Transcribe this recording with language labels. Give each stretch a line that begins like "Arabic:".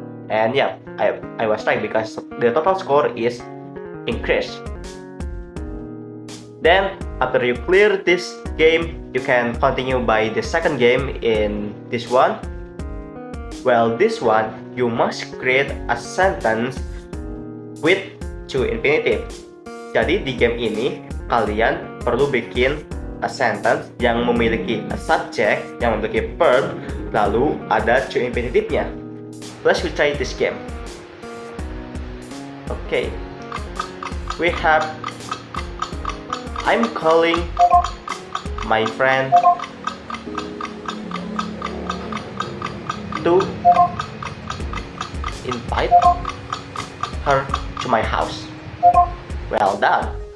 English: And yeah, I was right because the total score is increased. Then after you clear this game, you can continue by the second game in this one. Well, this one you must create a sentence with to-infinitive.
Indonesian: Jadi di game ini kalian perlu bikin
English: a sentence
Indonesian: yang memiliki
English: a subject,
Indonesian: yang memiliki verb, lalu ada to-infinitive-nya.
English: Let's try this game. Okay, we have I'm calling my friend to invite her to my house. Well done.